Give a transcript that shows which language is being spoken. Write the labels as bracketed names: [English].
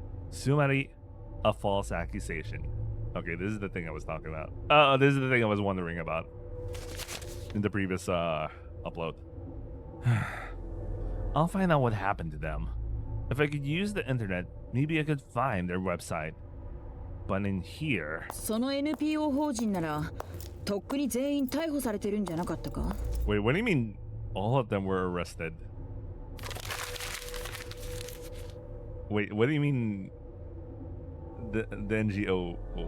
[English] Sumari, a false accusation. Okay, this is the thing I was talking about. This is the thing I was wondering about in the previous upload. I'll find out what happened to them. If I could use the internet, maybe I could find their website. But in here... [Japanese] その NPO 法人ならとっくに全員逮捕されてるんじゃなかったか？ [English] Wait, what do you mean all of them were arrested? Wait, what do you mean the NGO?